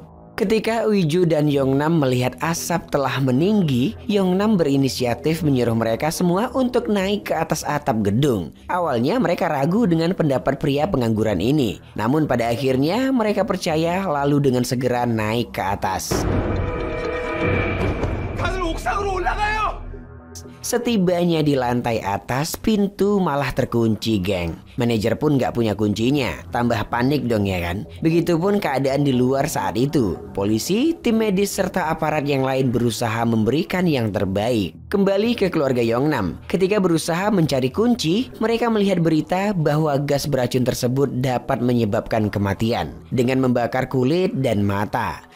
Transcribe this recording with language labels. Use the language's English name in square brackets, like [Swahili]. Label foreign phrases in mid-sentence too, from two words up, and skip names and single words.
[Indonesian] Ketika Uiju dan Yongnam melihat asap telah meninggi, Yongnam berinisiatif menyuruh mereka semua untuk naik ke atas atap gedung. Awalnya mereka ragu dengan pendapat pria pengangguran ini. Namun pada akhirnya mereka percaya lalu dengan segera naik ke atas. [Korean] 다들 옥상으로 올라가요! [Indonesian] Setibanya di lantai atas, pintu malah terkunci, geng. Manajer pun gak punya kuncinya. Tambah panik dong ya kan. Begitupun keadaan di luar saat itu. Polisi, tim medis serta aparat yang lain berusaha memberikan yang terbaik. Kembali ke keluarga Yongnam. Ketika berusaha mencari kunci, mereka melihat berita bahwa gas beracun tersebut dapat menyebabkan kematian dengan membakar kulit dan mata.